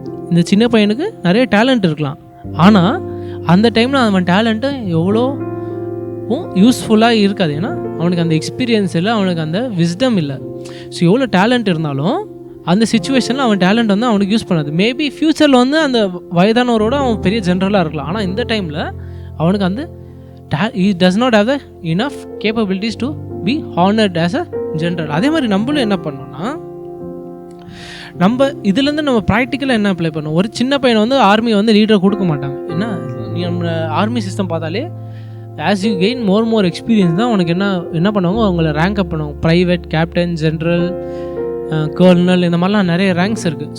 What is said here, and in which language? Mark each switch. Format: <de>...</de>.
<ta>இந்த சின்ன பையனுக்கு நிறைய டேலண்ட் இருக்கலாம். ஆனால் அந்த டைமில் அவன் டேலண்ட்டு எவ்வளோ யூஸ்ஃபுல்லாக இருக்காது. ஏன்னா அவனுக்கு அந்த எக்ஸ்பீரியன்ஸ் இல்லை, அவனுக்கு அந்த விஸ்டம் இல்லை. ஸோ எவ்வளோ டேலண்ட் இருந்தாலும் அந்த சுச்சுவேஷனில் அவன் டேலண்ட் அவனுக்கு யூஸ் பண்ணாது. மேபி ஃப்யூச்சரில் அந்த வயதானவரோட அவன் பெரிய ஜென்ரலாக இருக்கலாம். ஆனால் இந்த டைமில் அவனுக்கு</ta> <en>he does not have the enough capabilities to be honored as a general.</en> <ta>அதே மாதிரி நம்மளும் என்ன பண்ணோம்னா, நம்ம இதுலேருந்து நம்ம ப்ராக்டிக்கலாக என்ன அப்ளை பண்ணோம். ஒரு சின்ன பையனை ஆர்மி லீடரை கொடுக்க மாட்டாங்க. ஏன்னா நம்ம ஆர்மி சிஸ்டம் பார்த்தாலே</ta> <en>as you gain more experience</en> <ta>தான் உனக்கு என்ன பண்ணுவாங்க, அவங்கள ரேங்க் அப் பண்ணுவாங்க. ப்ரைவேட், கேப்டன், ஜென்ரல், கர்னல், இந்த மாதிரிலாம் நிறைய ரேங்க்ஸ் இருக்குது.</ta>